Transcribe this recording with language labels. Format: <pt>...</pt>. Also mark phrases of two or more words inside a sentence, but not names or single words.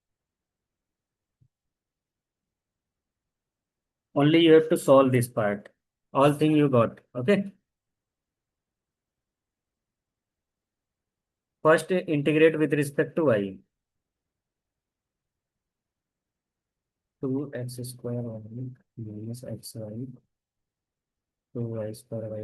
<en>Only you have to solve this part. All thing you got. Okay. First, integrate with respect to y. 2x square y minus xy 2y square y</en>